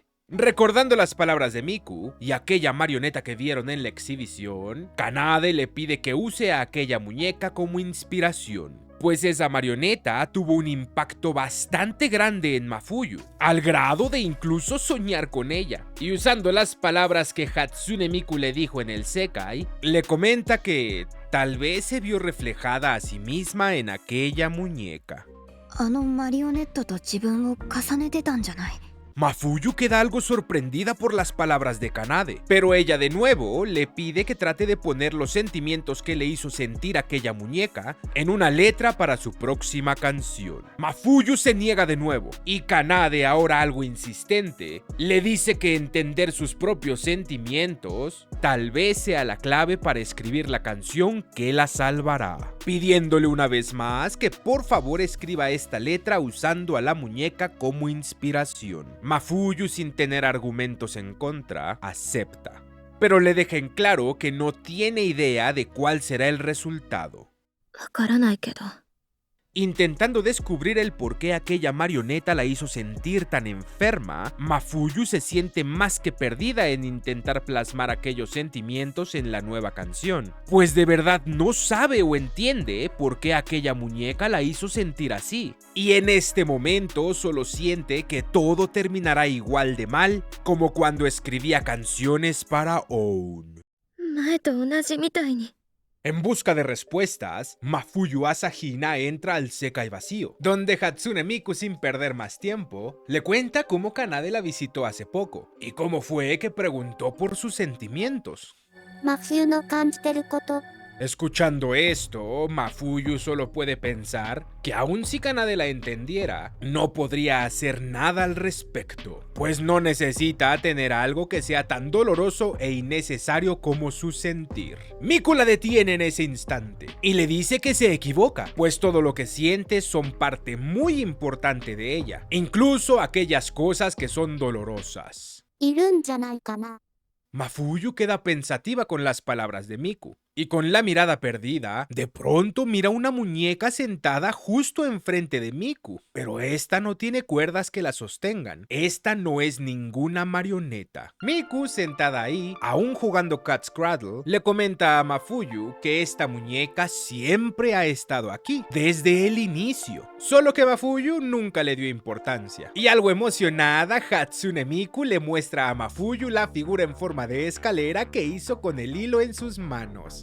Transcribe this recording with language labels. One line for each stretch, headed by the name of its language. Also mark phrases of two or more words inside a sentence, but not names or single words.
Spanish: Recordando las palabras de Miku y aquella marioneta que vieron en la exhibición, Kanade le pide que use a aquella muñeca como inspiración, pues esa marioneta tuvo un impacto bastante grande en Mafuyu, al grado de incluso soñar con ella. Y usando las palabras que Hatsune Miku le dijo en el Sekai, le comenta que tal vez se vio reflejada a sí misma en aquella muñeca.
Japanese: あのマリオネットと自分を重ねてたんじゃない。
Spanish: Mafuyu queda algo sorprendida por las palabras de Kanade, pero ella de nuevo le pide que trate de poner los sentimientos que le hizo sentir aquella muñeca en una letra para su próxima canción. Mafuyu se niega de nuevo, y Kanade, ahora algo insistente, le dice que entender sus propios sentimientos tal vez sea la clave para escribir la canción que la salvará, pidiéndole una vez más que por favor escriba esta letra usando a la muñeca como inspiración. Mafuyu, sin tener argumentos en contra, acepta, pero le deja en claro que no tiene idea de cuál será el resultado.
Japanese: わからないけど。
Spanish: Intentando descubrir el por qué aquella marioneta la hizo sentir tan enferma, Mafuyu se siente más que perdida en intentar plasmar aquellos sentimientos en la nueva canción, pues de verdad no sabe o entiende por qué aquella muñeca la hizo sentir así, y en este momento solo siente que todo terminará igual de mal como cuando escribía canciones para OWN.
Japanese: 前と同じみたいに。
Spanish: En busca de respuestas, Mafuyu Asahina entra al Sekai vacío, donde Hatsune Miku, sin perder más tiempo, le cuenta cómo Kanade la visitó hace poco y cómo fue que preguntó por sus sentimientos.
Japanese: 真冬の感じてること。
Spanish: Escuchando esto, Mafuyu solo puede pensar que aun si Kanade la entendiera, no podría hacer nada al respecto, pues no necesita tener algo que sea tan doloroso e innecesario como su sentir. Miku la detiene en ese instante y le dice que se equivoca, pues todo lo que siente son parte muy importante de ella, incluso aquellas cosas que son dolorosas.
Japanese: いるんじゃないかな。
Spanish: Mafuyu queda pensativa con las palabras de Miku, y con la mirada perdida, de pronto mira una muñeca sentada justo enfrente de Miku, pero esta no tiene cuerdas que la sostengan, esta no es ninguna marioneta. Miku, sentada ahí, aún jugando Cat's Cradle, le comenta a Mafuyu que esta muñeca siempre ha estado aquí, desde el inicio, solo que Mafuyu nunca le dio importancia, y algo emocionada, Hatsune Miku le muestra a Mafuyu la figura en forma de escalera que hizo con el hilo en sus manos.